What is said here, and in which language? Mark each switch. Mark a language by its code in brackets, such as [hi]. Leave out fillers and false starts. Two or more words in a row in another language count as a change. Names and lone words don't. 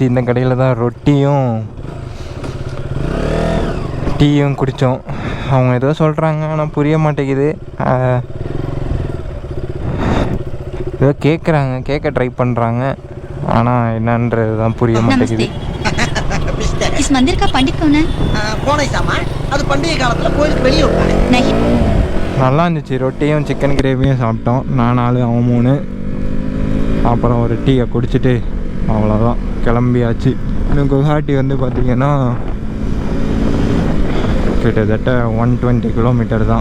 [ta] இந்த கடையில் தான் ரொட்டியும் டீயும் குடித்தோம். அவங்க ஏதோ சொல்கிறாங்க, ஆனால் புரிய மாட்டேங்குது. ஏதோ கேட்க ட்ரை பண்ணுறாங்க, ஆனால் என்னன்றது தான் புரிய மாட்டேங்குது. [hi] इस मंदिर का पंडित कौन है? कौन है सामान? [ta] அது பண்டிகை காலத்துல கோயிலுக்கு வெளியே வைப்பாங்க. நல்லா இருந்துச்சு. ரொட்டியும் சிக்கன் கிரேவியும் சாப்பிட்டோம். நான் 4, அவன் 3. அப்புறம் ஒரு டீயை குடிச்சிட்டு அவ்வளோதான் கிளம்பியாச்சு. இன்னும் குவஹாட்டி வந்து பார்த்திங்கன்னா கிட்டத்தட்ட 120 kilometers தான்.